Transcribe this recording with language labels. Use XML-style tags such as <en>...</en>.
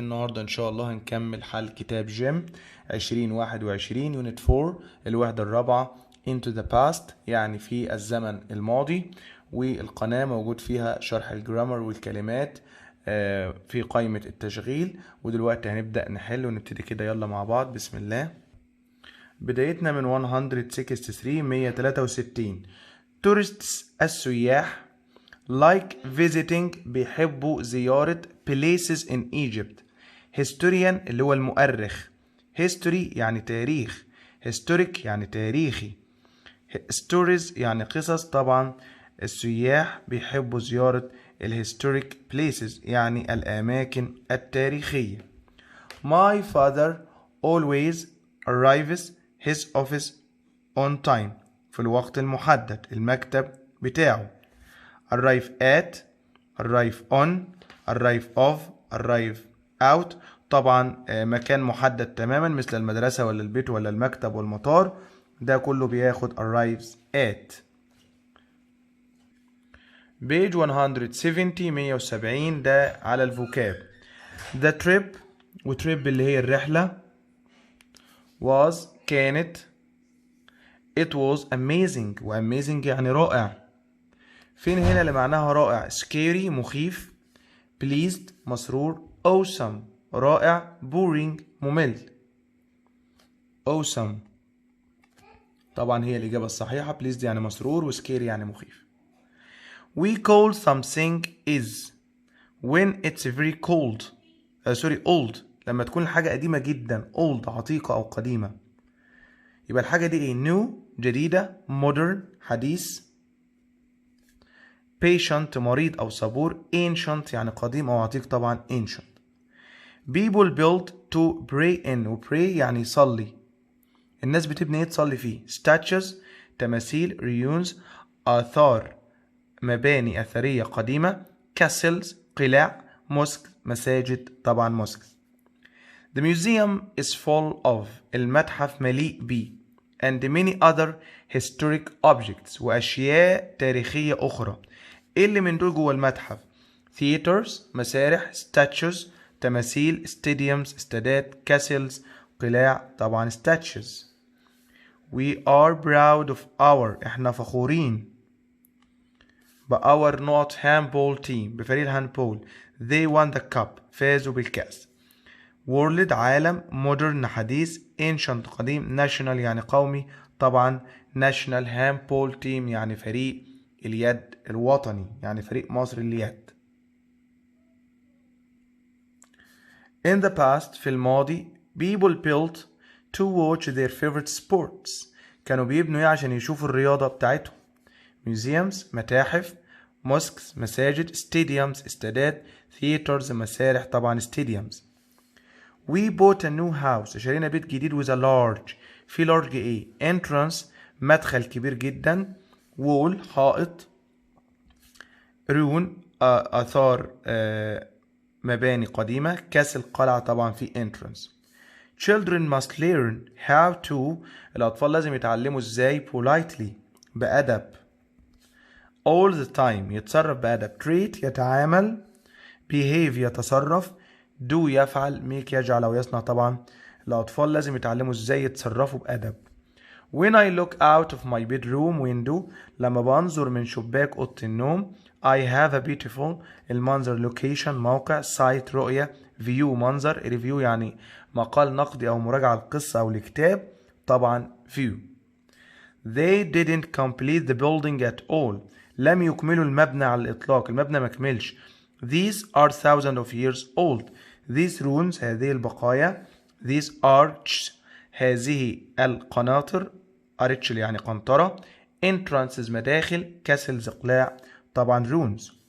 <ar>النهاردة ان شاء الله هنكمل حل كتاب جيم 2021 يونت 4 الوحده الرابعة</ar> <en>into the past،</en> <ar>يعني في الزمن الماضي. والقناة موجود فيها شرح الجرامر والكلمات في قائمة التشغيل. ودلوقتي هنبدأ نحل ونبتدي كده، يلا مع بعض بسم الله. بدايتنا من</ar> <en>163 tourists</en> <ar>السياح</ar> <en>like visiting</en> <ar>بيحبوا زيارة</ar> <en>places in Egypt.</en> <ar>historian اللي هو المؤرخ، history يعني تاريخ، historic يعني تاريخي، stories يعني قصص. طبعا السياح بيحبوا زيارة الهيستوريك places يعني الأماكن التاريخية.</ar> <en>My father always arrives his office on time</en> <ar>في الوقت المحدد، المكتب بتاعه.</ar> <en>arrive at، arrive on، arrive of، arrive out.</en> <ar>طبعا مكان محدد تماما مثل المدرسة ولا البيت ولا المكتب والمطار، ده كله بياخد arrives at. page 170 ده على الفوكاب. the trip، وتريب اللي هي الرحلة، was كانت،</ar> <en>it was amazing،</en> <ar>و amazing يعني رائع. فين هنا اللي معناها رائع؟ scary مخيف، pleased مسرور، awesome رائع، boring ممل. awesome طبعا هي الإجابة الصحيحة، pleased يعني مسرور و scary يعني مخيف.</ar> <en>we call something is when it's very cold old،</en> <ar>لما تكون الحاجة قديمة جدا،</ar> <en>old</en> <ar>عتيقة أو قديمة. يبقى الحاجة دي ايه؟ new جديدة، modern حديث، patient مريض أو صبور، ancient يعني قديم أو عتيق طبعا ancient.</ar> <en>people built to pray in،</en> <ar>و pray يعني يصلي، الناس بتبني ايه تصلي فيه. statues تماثيل، ruins آثار مباني أثرية قديمة، castles قلاع، mosques مساجد طبعا mosques.</ar> <en>the museum is full of</en> <ar>المتحف مليء ب</ar> <en>and many other historic objects</en> <ar>وأشياء تاريخية أخرى. ايه اللي من دول جوه المتحف؟ theaters مسارح، statues تماثيل، stadiums استادات، castles قلاع طبعا statues.</ar> <en>we are proud of our</en> <ar>احنا فخورين</ar> <en>our not handball team</en> <ar>بفريق الهاندبول.</ar> <en>they won the cup</en> <ar>فازوا بالكأس. world عالم، modern حديث، ancient قديم، national يعني قومي طبعا</ar> <en>national handball team</en> <ar>يعني فريق اليد الوطني، يعني فريق مصر لليد.</ar> <en>in the past</en> <ar>في الماضي</ar> <en>people built to watch their favorite sports،</en> <ar>كانوا بيبنوا ايه عشان يشوفوا الرياضة بتاعتهم. museums متاحف، mosques مساجد، stadiums استادات، theaters مسارح طبعا stadiums.</ar> <en>we bought a new house</en> <ar>اشترينا بيت جديد</ar> <en>with a large،</en> <ar>في large ايه؟ entrance مدخل كبير جدا، wall حائط، ruin آثار مباني قديمة، castle قلعة طبعا في entrance.</ar> <en>children must learn how to</en> <ar>الأطفال لازم يتعلموا ازاي</ar> <en>politely بأدب. all the time</en> <ar>يتصرف بأدب. treat يتعامل، behave يتصرف، do يفعل، make يجعل أو يصنع. طبعا الأطفال لازم يتعلموا ازاي يتصرفوا بأدب.</ar> <en>when I look out of my bedroom window</en> <ar>لما بنظر من شباك أوضة النوم،</ar> <en>I have a beautiful</en> <ar>المنظر location موقع، sight رؤية، view منظر، review يعني مقال نقدي أو مراجعة القصة أو الكتاب طبعا view.</ar> <en>they didn't complete the building at all</en> <ar>لم يكملوا المبنى على الإطلاق، المبنى مكملش.</ar> <en>these are thousands of years old these ruins</en> <ar>هذه البقايا،</ar> <en>these arches</en> <ar>هذه القناطر،</ar> <en>arch</en> <ar>يعني قنطرة،</ar> <en>entrances مداخل، castles قلاع طبعا ruins.</en>